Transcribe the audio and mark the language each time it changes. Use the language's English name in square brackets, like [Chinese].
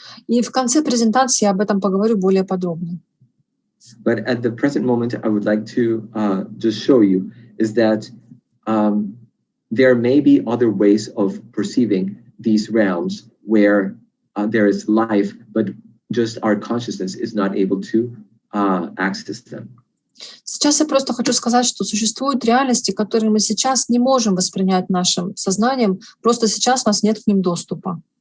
[Russian] И в конце презентации я об этом поговорю более подробно. [English] But at the present moment, I would like to just show you is that there may be other ways of perceiving these realms where there is life, but just our consciousness is not able to access them. [Russian] Сейчас я просто хочу сказать, что существуют реальности, которые мы сейчас не можем воспринять нашим сознанием, просто сейчас у нас нет к ним доступа.